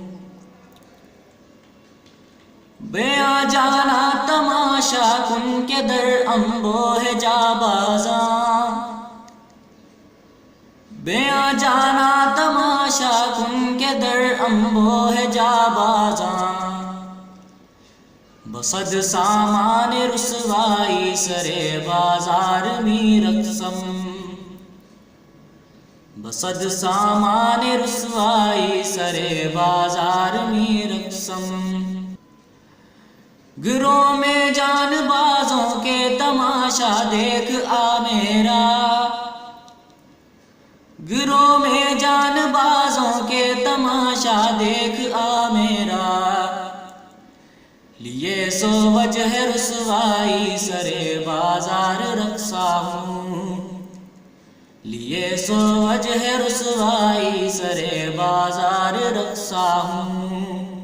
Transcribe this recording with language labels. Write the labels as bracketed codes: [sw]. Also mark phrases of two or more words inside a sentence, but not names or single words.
[fa] بیاں جانا تماشا کن کے در انبوہ جا بازاں بیاں جانا تماشا کن کے در انبوہ جا بازاں بصد سامان رسوائی سرے بازار می رقصم بصد سامان رسوائی سرے بازار می رقصم [ur] گروہ میں جان بازوں کے تماشا دیکھ آ میرا گروہ میں جان بازوں کے تماشا دیکھ آ میرا لیے سو وجہ رسوائی سرے بازار رقصا ہوں لیے سو وجہ رسوائی سرے بازار رقصا ہوں